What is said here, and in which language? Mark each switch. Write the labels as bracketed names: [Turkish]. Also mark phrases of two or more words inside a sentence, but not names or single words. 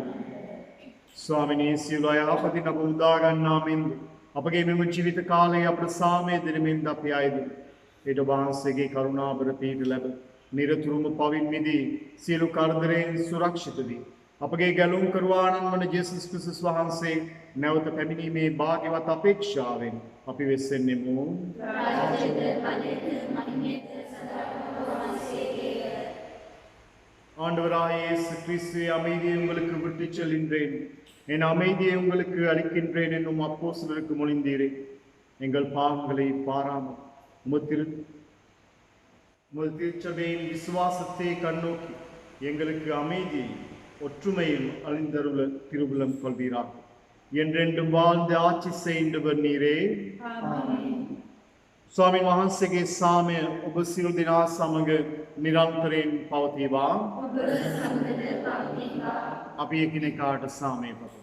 [Sinhala] ස්වාමිනී, සියලු අයහපත නමුදා ගන්නා මෙන් අපගේ මෙම ජීවිත කාලයේ අපට සාමය දෙනමින් අපි අයද ඊට වහන්සේගේ කරුණාබර පිහිට ලැබ නිරතුරුම පවින් මිදී සියලු කරදරයෙන් සුරක්ෂිත වී අපගේ ගැලුම් කරුවාණන් වන ජේසුස් ක්‍රිස්තුස් වහන්සේ නැවත පැමිණීමේ භාග්‍යවත් අපේක්ෂාවෙන් අපි වෙස්සෙන්නෙමු. [Tamil] ஆண்டவராகிய இயேசு கிறிஸ்துவே அமைதியை உங்களுக்கு விட்டுச் செல்கின்றேன், என் அமைதியை உங்களுக்கு அளிக்கின்றேன் என்னும் அப்போஸ்தலருக்கு மொழிந்தீரே. எங்கள் பாவங்களை பாராமல் உமது திருச்சபையின் விசுவாசத்தை கண்ணோக்கி எங்களுக்கு அமைதி ஒற்றுமையில் அழிந்தருள திருவுளம் கொள்வீராக. என்றென்றும் வாழ்ந்து ஆட்சி செய்கின்றவர் நீரே. [Sinhala] ස්වාමීන් වහන්සේගේ සාමය ඔබ සියලු දෙනා සමග නිරන්තරයෙන් පවතිවා. අපි එකිනෙකාට සාමය පතමු.